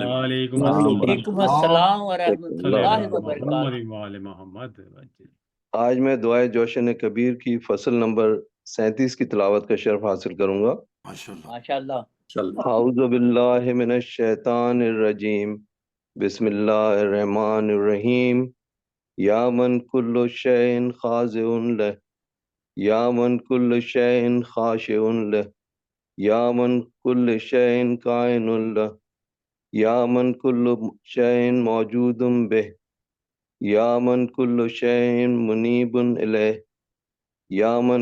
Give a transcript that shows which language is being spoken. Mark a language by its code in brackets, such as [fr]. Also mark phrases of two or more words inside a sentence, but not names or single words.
[ar] وعلیکم السلام ورحمۃ اللہ وبرکاتہ۔ [ur] آج میں دعائے جوشن کبیر کی فصل نمبر 37 کی تلاوت کا شرف حاصل کروں گا۔ [ar] ماشاء اللہ۔ اعوذ باللہ من الشیطان الرجیم، بسم اللہ الرحمن الرحیم۔ یا من کل شیء خاضع لہ، یا من کل شیء خاشع لہ، یا من کل شیء کائن لہ، یا من کل شیء موجود بہ، یا من کل شیء منیب الیہ، یا من